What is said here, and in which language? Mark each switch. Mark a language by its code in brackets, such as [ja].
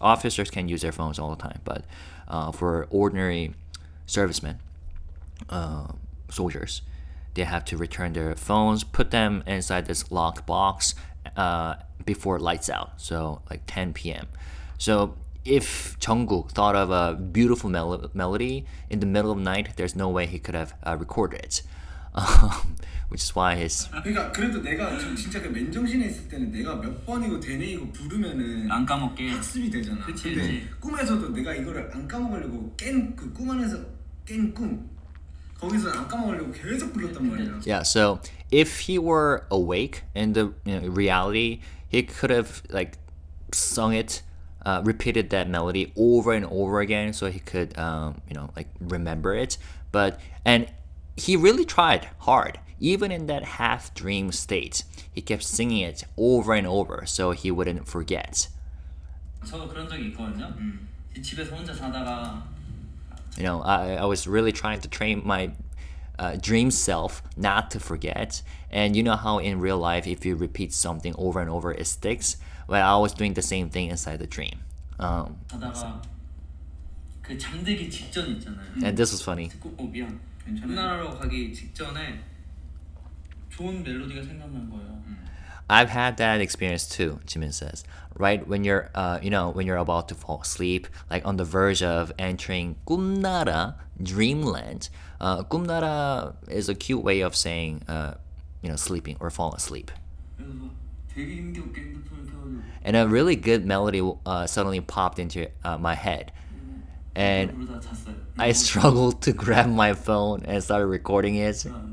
[en] Officers can use their phones all the time, but for ordinary servicemen, soldiers, they have to return their phones, put them inside this locked box before lights out, so like 10 p.m. So if Jungkook thought of a beautiful melody in the middle of the night, there's no way he could have recorded it. Which is why his... [ko] 그러니까 그래도 내가 진짜 그 맨정신에 있을 때는 내가 몇 번이고 되뇌이고 부르면은 안 까먹게 학습이 되잖아. 그치, 근데 그치. 꿈에서도 내가 이거를 안 까먹으려고 깬 그 꿈 안에서 깬 꿈 거기서 안 까먹으려고 계속 불렀단 말이야. [en] Yeah, so if he were awake in the reality, he could have like sung it, repeated that melody over and over again so he could like remember it. And he really tried hard. Even in that half dream state, he kept singing it over and over so he wouldn't forget. [ko] 저도 그런 적이 있거든요. 집에서 혼자 자다가 [en] I was really trying to train my dream self not to forget. And you know how in real life, if you repeat something over and over, it sticks? Well, I was doing the same thing inside the dream. [ko] 자다가 그 잠들기 직전 있잖아요. [en] And this was funny. [ko] 미안. 괜찮아요. 꿈나라로 가기 직전에 좋은 멜로디가 생각난 거예요. [en] I've had that experience too, Jimin says. Right when you're, when you're about to fall asleep, like on the verge of entering 꿈나라, dreamland. 꿈나라 is a cute way of saying, sleeping or fall asleep. [ko] 그래서 막 되게 힘겹게 핸드폰을 켜가지고 [en] And a really good melody suddenly popped into my head. And [ko] 부르다 잤어요. [en] I struggled to grab my phone and started recording it.